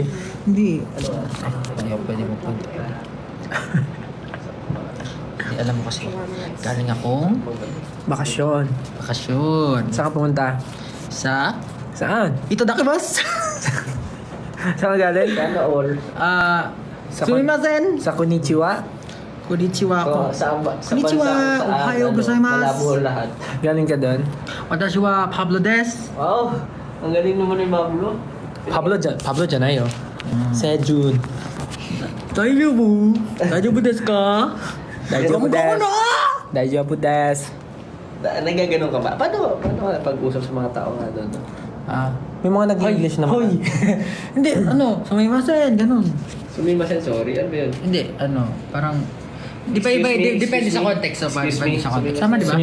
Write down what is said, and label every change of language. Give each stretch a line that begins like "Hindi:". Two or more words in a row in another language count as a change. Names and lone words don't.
Filipino: Hindi. Ayaw, pwede mo punta. Hindi, alam mo kasi. Galing akong Bakasyon. bakasyon. Saan ka pumunta? Sa Saan? Itadakibas. Saan ka galing? Sa Sumimasen. Sa Konnichiwa?
Japanese: こんにちは ko。こんにちは。おはようございます.
Filipino: lahat. Galing ka doon?
Japanese: 私はパブロです.
Filipino: Wow! Ang galing naman ni Pablo. Pablo Janay, oh. Sejun.
Japanese: Daijoubu. 大丈夫ですか? 大丈夫です。大丈夫です.
Filipino: Nagaganon ka ba? Paano ka pag-usap sa mga tao nga doon? May mga nag-English naman. Hoy. Hindi, sumimasen, ganun. Sumimasen, sorry. Ano ba yun? Hindi, parang depende sa context. Depende sa context. Tama, di ba?